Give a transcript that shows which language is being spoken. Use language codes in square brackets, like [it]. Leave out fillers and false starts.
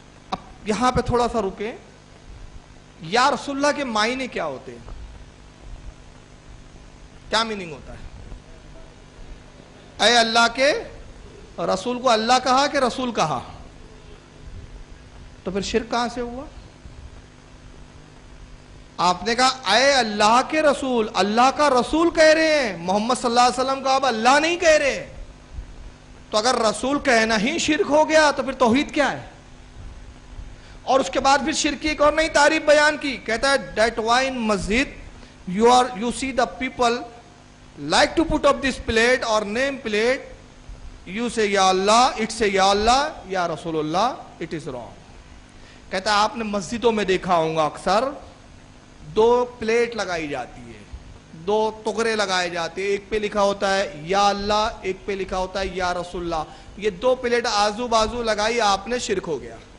[ur] اب یہاں پہ تھوڑا سا رکیں, یا رسول اللہ کے معنی کیا ہوتے ہیں, کیا میننگ ہوتا ہے؟ اے اللہ کے رسول کو اللہ کہا کہ رسول کہا, تو پھر شرک کہاں سے ہوا؟ آپ نے کہا اے اللہ کے رسول, اللہ کا رسول کہہ رہے ہیں, محمد صلی اللہ علیہ وسلم کو آپ اللہ نہیں کہہ رہے. تو اگر رسول کہنا ہی شرک ہو گیا تو پھر توحید کیا ہے؟ اور اس کے بعد پھر شرک کی ایک اور نئی تعریف بیان کی. کہتا ہے [en] That why in masjid you see the people like to put up this plate or name plate, you say Ya Allah, it say Ya Allah, Ya Rasulullah, it is wrong. [ur] کہتا ہے آپ نے مسجدوں میں دیکھا ہوگا اکثر 2 پلیٹ لگائی جاتی ہے, 2 ٹکڑے لگائے جاتے ہیں, ایک پہ لکھا ہوتا ہے یا اللہ, ایک پہ لکھا ہوتا ہے یا رسول اللہ. یہ 2 پلیٹ آزو بازو لگائی, آپ نے شرک ہو گیا.